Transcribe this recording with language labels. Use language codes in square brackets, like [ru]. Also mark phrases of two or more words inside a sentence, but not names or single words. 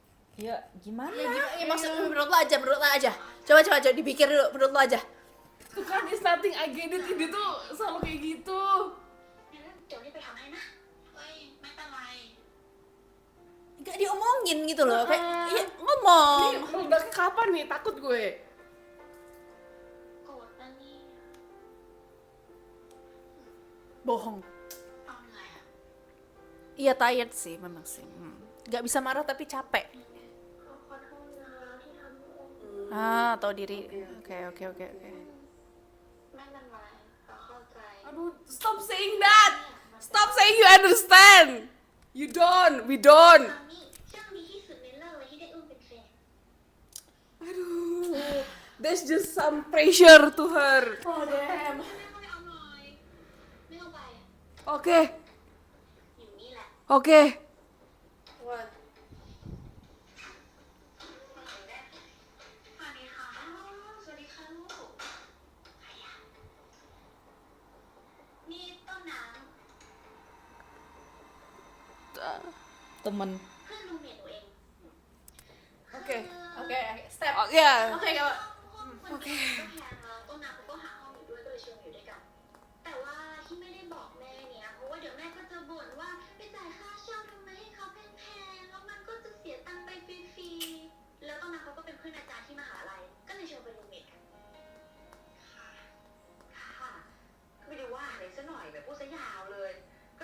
[id] Ya gimana? Ya, maksud menurut lo aja. Coba dipikir dulu menurut lo aja. Tuh kan [en] it's nothing I get it, [id] ini tuh selalu kayak gitu. [th] งั้นเดี๋ยวรีบไปทำให้นะเฮ้ยไม่เป็นไร [id] Gak diomongin gitu loh, kayak iya, ngomong. Ini meledaknya kapan nih? Takut gue. [th] โกรธนะเนี่ย [id] Bohong. [th] เอาเหนื่อยอะ [id] Iya tired sih memang sih. Gak bisa marah tapi capek. [th] ขอโทษนะที่ทำให้องค์ [id] Tahu diri. Oke. [th] ไม่เป็นไรเราเข้าใจ [id] Aduh, [en] stop saying that. Stop saying you understand. You don't. We don't. [th] คราวนี้ช่างดีที่สุดในโลกเลยที่ได้อุ้มเป็นแฟน [id] Aduh, [en] there's just some pressure to her. Oh damn. [th] แม่ก็ไม่เอาหน่อยไม่ต้องไปอะ [id] Oke, [th] อยู่นี่แหละ [id] oke. [th] สวัสดีค่ะสวัสดีค่ะลูกใครอะนี่ต้นน้ [id] Temen. [th] ำเพื่อนรูมเมทหนูเอง [id] Oke. Oke, step. Oh, ya. Oke, kalau [th] โอเคก็แพงแล้วต้นน้ำเขาก็หาห้องอยู่ด้วยก็เลยชวนอยู่ด้วยกัน แต่ว่าที่ไม่ได้บอกแม่เนี่ยเพราะว่าเดี๋ยวแม่ก็จะบ่นว่าไปจ่าย ค่าเช่าทำไมให้เขาแพงๆแล้วมันก็จะเสียตังค์ไปฟรีๆแล้วต้นน้ำเขาก็เป็นเพื่อนอาจารย์ที่มหาลัย ก็เลยชวนไปรูมเมทกันค่ะค่ะก็ไม่ได้ว่าอะไรซะหน่อยแบบพูดซะยาวเลย ก็